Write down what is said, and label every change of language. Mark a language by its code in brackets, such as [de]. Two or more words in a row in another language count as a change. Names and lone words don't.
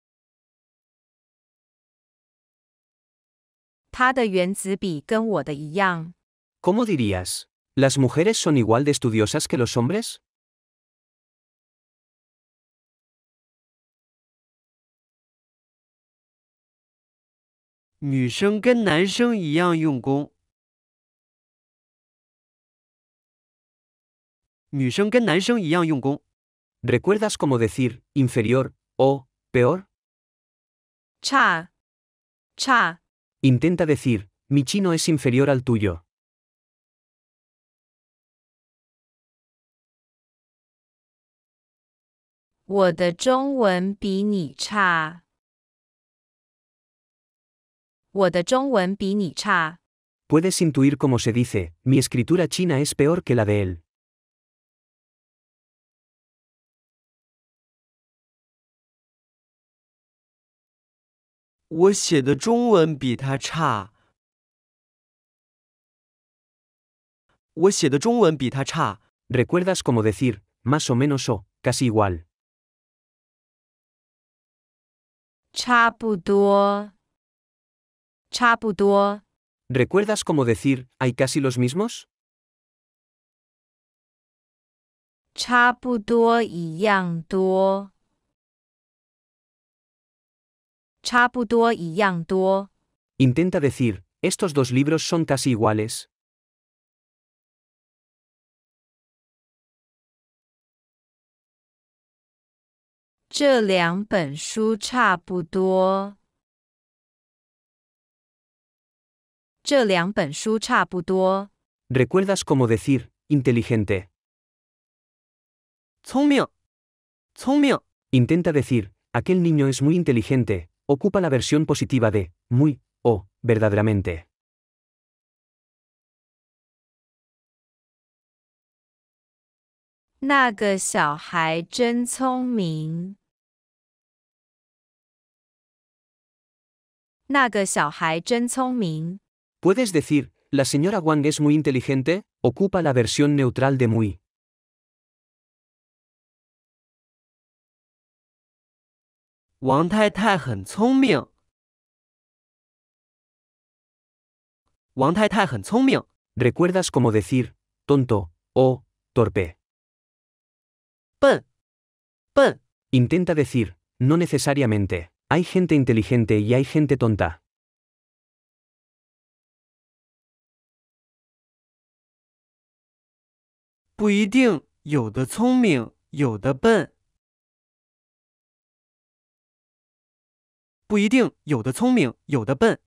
[zh] 他的原子笔跟我的一样。 [es] ¿Cómo dirías? ¿Las mujeres son igual de estudiosas que los hombres? [zh] 女生跟男生一样用功。女生跟男生一样用功。 [es] ¿Recuerdas cómo decir inferior o peor? [zh] 差，差。 [es] Intenta decir, mi chino es inferior al tuyo. [zh] 我的中文比你差。我的中文比你差。 [es] Puedes intuir cómo se dice, mi escritura china es peor que la de él. [zh] 我写的中文比他差。我写的中文比他差。 [es] ¿Recuerdas cómo decir, más o menos o, casi igual? [zh] 差不多。差不多。 [es] ¿Recuerdas cómo decir, hay casi los mismos? [zh] 差不多一样多。差不多一样多。 [es] Intenta decir, estos dos libros son casi iguales. [zh] 这两本书差不多。这两本书差不多。 [es] ¿Recuerdas cómo decir, inteligente? [zh] 聪明。聪明。 [es] Intenta decir, aquel niño es muy inteligente. Ocupa la versión positiva de muy o verdaderamente. [zh] 那个小孩真聪明。那个小孩真聪明。 [es] ¿Puedes decir, la señora Wang es muy inteligente? Ocupa la versión neutral de muy. [zh] 王太太很聪明。王太太很聪明。 [es] ¿Recuerdas cómo decir, tonto o torpe? [zh] 笨。笨。 [es] Intenta decir, no necesariamente. Hay gente inteligente y hay gente tonta. [zh] 不一定，有的聪明，有的笨。不一定，有的聪明，有的笨。